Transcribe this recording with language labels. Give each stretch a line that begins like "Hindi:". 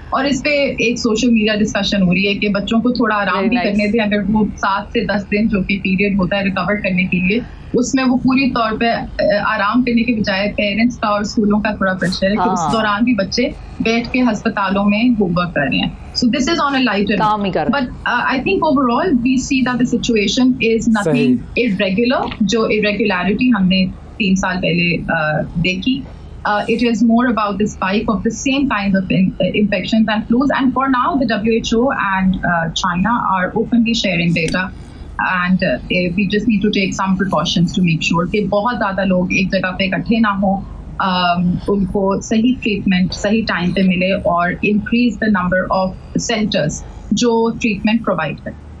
Hindi: और इस पे एक सोशल मीडिया डिस्कशन हो रही है कि बच्चों को थोड़ा आराम भी करने दें, अगर वो 7 से 10 दिन जो कि पीरियड होता है रिकवर करने के लिए, उसमें वो पूरी तौर पे आराम करने के बजाय पेरेंट्स का और स्कूलों का थोड़ा प्रेशर है कि उस दौरान भी बच्चे बैठ के अस्पतालों में होमवर्क कर रहे हैं.
English: So this is on a lighter note. But I think overall we see that the situation is nothing irregular.
Hindi: जो irregularity हमने 3 साल पहले देखी.
English: It is more about the spike of the same kinds of infections and flus. And for now, the WHO and China are openly sharing data. And we just need to take some precautions to make sure
Hindi: कि बहुत ज़्यादा लोग एक जगह पे इकट्ठे ना हो, उनको सही ट्रीटमेंट सही टाइम पे मिले,
English: और increase the number of centres जो treatment provide करें.